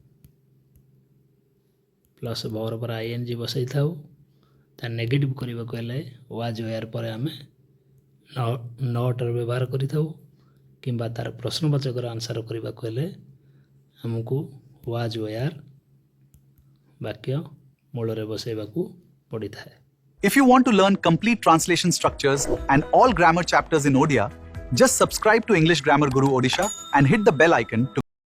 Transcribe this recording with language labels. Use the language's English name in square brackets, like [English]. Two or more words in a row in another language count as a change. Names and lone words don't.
[English] plus verb [Odia] ପରେ ଆଇଏନଜି ବସାଇଥାଉ ତା ନେଗେଟିଭ୍ କରିବାକୁ ହେଲେ [English] was were [Odia] ପରେ ଆମେ ନଟ୍ର ବ୍ୟବହାର କରିଥାଉ କିମ୍ବା ତାର ପ୍ରଶ୍ନବାଚକର ଆନ୍ସର କରିବାକୁ ହେଲେ ଆମକୁ [English] was were [Odia] ବାକ୍ୟ ମୂଳରେ ବସାଇବାକୁ ପଡ଼ିଥାଏ [English] If you want to learn complete translation structures and all grammar chapters in Odia, just subscribe to English Grammar Guru Odisha and hit the bell icon to